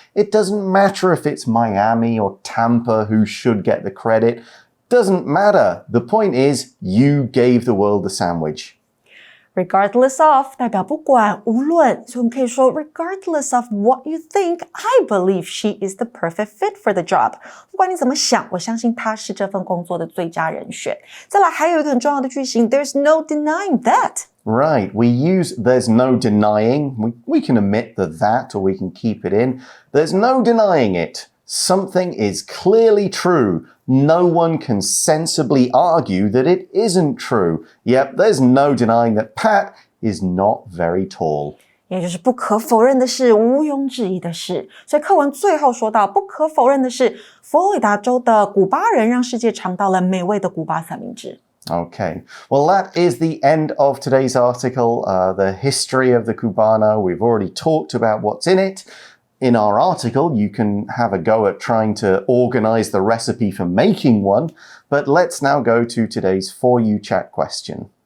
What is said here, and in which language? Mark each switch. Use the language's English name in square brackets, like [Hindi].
[English] It doesn't matter if it's Miami or Tampa who should get the credit. Doesn't matter. The point is, you gave the world the sandwich. Regardless of [Chinese] 代表不管无论，所以我们可以说 [English] regardless of what you think, I believe she is the perfect fit for the job. [Chinese] 不管你怎么想，我相信她是这份工作的最佳人选。再来还有一个很重要的句型 [English] There's no denying that. Right, we use there's no denying. We can omit the that or we can keep it in. There's no denying it. Something is clearly true. No one can sensibly argue that it isn't true. Yep, there's no denying that Pat is not very tall. [Chinese] 也就是不可否认的是，毋庸置疑的是。所以课文最后说到，不可否认的是，佛罗里达州的古巴人让世界尝到了美味的古巴三明治。 [English] Okay, well, that is the end of today's article, the history of the Cubano. We've already talked about what's in it. In our article, you can have a go at trying to organize the recipe for making one, but let's now go to today's For You Chat question.